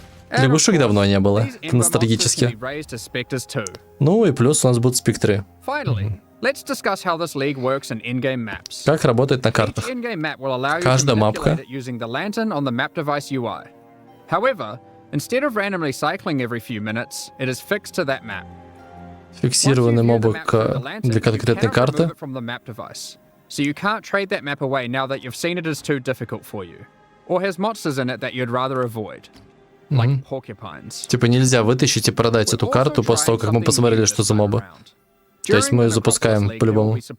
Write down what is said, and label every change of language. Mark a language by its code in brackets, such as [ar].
[ru] Лягушек давно не было. Это ностальгически. Ну и плюс у нас будут спектры. [en] Let's discuss how this league works in in-game maps. [ru] Как работает на картах? [en] Each in-game map will allow you to [ru] Каждая мапка. [en] manipulate it using the lantern on the map device UI. However, instead of randomly cycling every few minutes, it is fixed to that map. [ru] Фиксированные мобы для конкретной карты. [en] From the map device, so you can't trade that map away now that you've seen it is too difficult for you, or has monsters in it that you'd rather avoid, like porcupines. [ru] Типа нельзя вытащить и продать эту карту после того, как мы посмотрели, что за мобы. То есть мы ее запускаем по-любому.